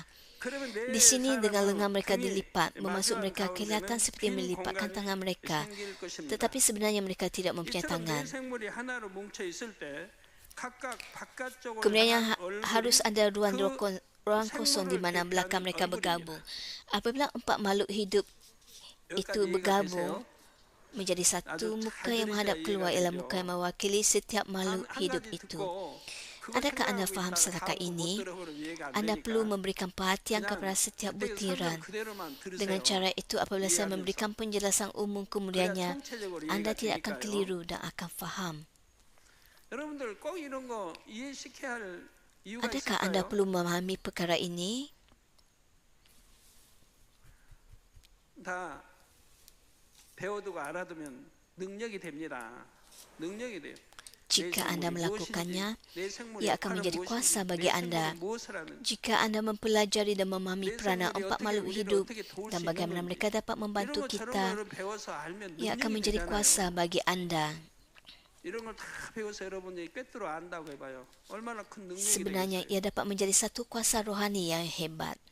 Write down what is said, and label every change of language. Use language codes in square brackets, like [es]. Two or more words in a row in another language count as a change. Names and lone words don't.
[ms] Di sini dengan lengan mereka dilipat, bermaksud mereka kelihatan seperti melipatkan tangan mereka, tetapi sebenarnya mereka tidak mempunyai tangan. Kemudian harus ada ruang kosong di mana belakang mereka bergabung. Apabila 4 makhluk hidup itu bergabung menjadi satu, muka yang menghadap keluar ialah muka yang mewakili setiap makhluk hidup itu. Adakah anda faham setakat ini? Anda perlu memberikan perhatian kepada setiap butiran. Dengan cara itu, apabila saya memberikan penjelasan umum kemudiannya, anda tidak akan keliru dan akan faham. Adakah anda perlu memahami perkara ini? [ko] 다 배워두고 알아두면 능력이 됩니다. 능력이 돼요. [ms] Jika anda melakukannya, ia akan menjadi kuasa bagi anda. Jika anda mempelajari dan memahami peranan 4 makhluk hidup dan bagaimana mereka dapat membantu kita, ia akan menjadi kuasa bagi anda. Sebenarnya ia dapat menjadi satu kuasa rohani yang hebat.